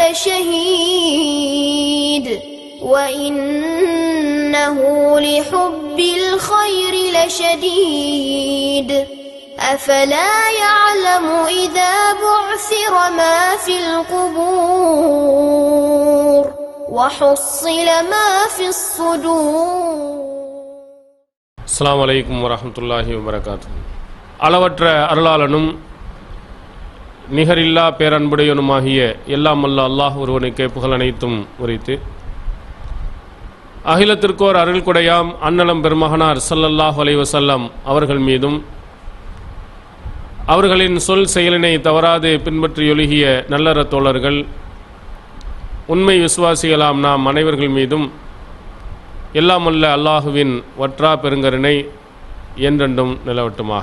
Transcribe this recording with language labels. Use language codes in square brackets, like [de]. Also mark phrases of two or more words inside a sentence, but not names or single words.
[ar] لشهيد وإنه لحب الخير لشديد أفلا يعلم إذا بعثر ما في القبور وحصل ما في الصدور. السلام عليكم ورحمة الله وبركاته. [ta] அளவற்ற அருளாளனும் நிகரில்லா பேரன்புடையனுமாகிய எல்லாம் அல்ல அல்லாஹ் ஒருவனுக்கே புகழ் அனைத்தும் உரைத்து அகிலத்திற்கோர் அருள் கொடையாம் அன்னலம் பெருமகனார் [ar] صلى الله عليه وسلم [ta] அவர்கள் மீதும் அவர்களின் சொல் செயலினை தவறாது பின்பற்றியொழுகிய நல்லற தோழர்கள் உண்மை விசுவாசிகளாம் நாம் அனைவர்கள் மீதும் எல்லாம் அல்ல அல்லாஹுவின் வற்றா பெருங்கருணை என்றென்றும் நிலவட்டுமாக.